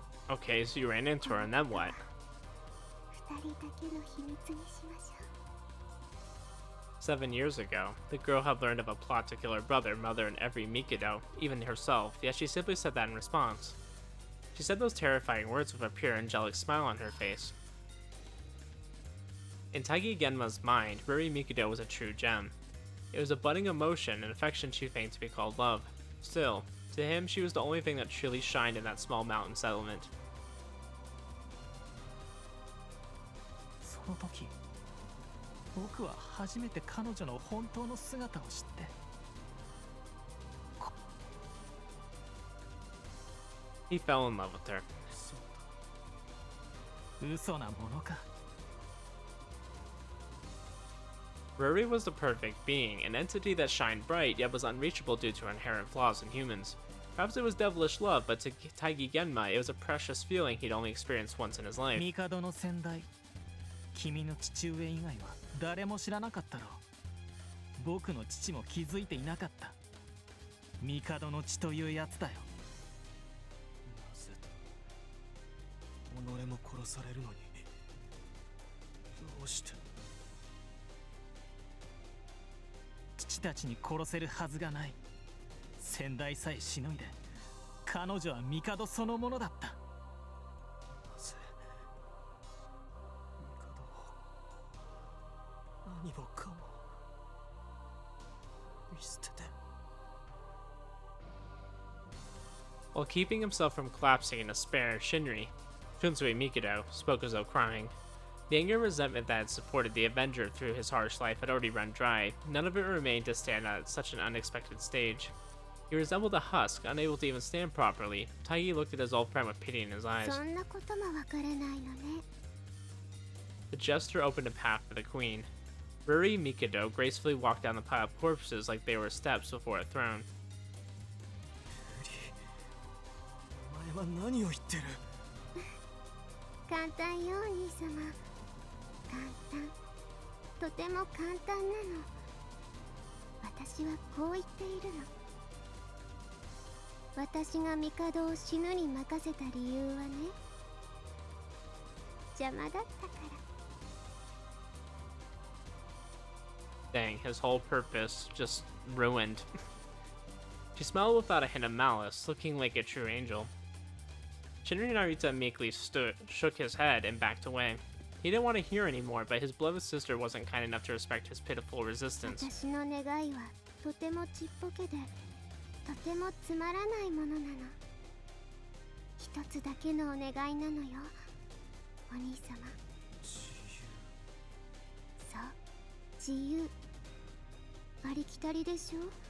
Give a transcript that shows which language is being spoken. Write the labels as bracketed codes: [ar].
[en] Okay, so you ran into her, and then what? [ja] 二人だけの秘密にしましょう。 [en] 7 years ago, the girl had learned of a plot to kill her brother, mother, and every Mikado, even herself, yet she simply said that in response. She said those terrifying words with a pure angelic smile on her face. In Taggy Genma's mind, Ruri Mikado was a true gem. It was a budding emotion and affection too faint to be called love. Still, to him, she was the only thing that truly shined in that small mountain settlement. [ja] その時、僕は初めて彼女の本当の姿を知って、 [en] He fell in love with her. [ja] 嘘なものか。 [en] Ruri was the perfect being, an entity that shined bright yet was unreachable due to inherent flaws in humans. Perhaps it was devilish love, but to Taggy Genma, it was a precious feeling he'd only experienced once in his life. [ja] 帝の先代、君の父上以外は誰も知らなかったろう。僕の父も気づいていなかった。帝の血というやつだよ。なぜ己も殺されるのにどうして。父たちに殺せるはずがない。先代さえしのいで、彼女は帝そのものだった。なぜ帝を何もかも見捨てて。 [en] While keeping himself from collapsing in despair, Shinri, Shunsui Mikado, spoke as though crying. The anger and resentment that had supported the Avenger through his harsh life had already run dry. None of it remained to stand at such an unexpected stage. He resembled a husk, unable to even stand properly. Taggy looked at his old friend with pity in his eyes. [ja] そんなこともわからないのね。 [en] The jester opened a path for the queen. Ruri Mikado gracefully walked down the pile of corpses like they were steps before a throne. [ja] お前は何を言ってる。簡単よ、お兄様。簡単。とても簡単なの。私はこう言っているの。私が帝を死ぬに任せた理由はね、邪魔だったから。 [en] thing, his whole purpose just ruined. She smiled without a hint of malice, looking like a true angel. Shinri Narita meekly shook his head and backed away. He didn't want to hear anymore, but his beloved sister wasn't kind enough to respect his pitiful resistance. 私の願いはとてもちっぽけでとてもつまらないものなの。一つだけのお願いなのよ、お兄様。そう、自由。ありきたりでしょ。